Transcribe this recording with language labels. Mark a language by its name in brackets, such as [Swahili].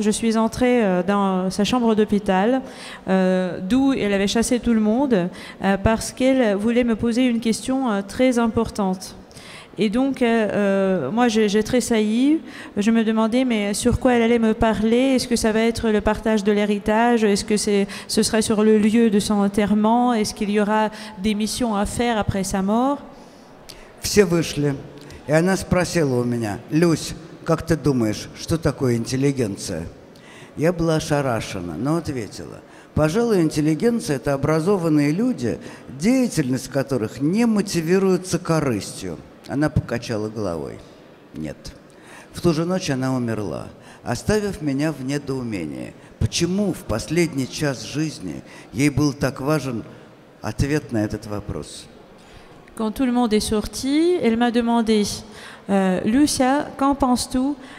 [French] Je suis entrée dans sa chambre d'hôpital, d'où elle avait chassé tout le monde, parce qu'elle voulait me poser une question très importante. Et donc, moi, j'ai tressailli. Je me demandais, mais sur quoi elle allait me parler? Est-ce que ça va être le partage de l'héritage? Est-ce que ce serait sur le lieu de son enterrement? Est-ce qu'il y aura des missions à faire après sa mort? [Russian] Все вышли. И она спросила у меня: «Люсь, как ты думаешь, что такое интеллигенция?» Я была ошарашена, но ответила: «Пожалуй, интеллигенция – это образованные люди, деятельность которых не мотивируется корыстью». Она покачала головой. Нет. В ту же ночь она умерла, оставив меня в недоумении. Почему в последний час жизни ей был так важен ответ на этот вопрос? [French] Quand tout le monde est sorti, elle m'a demandé, Lucia, qu'en penses-tu?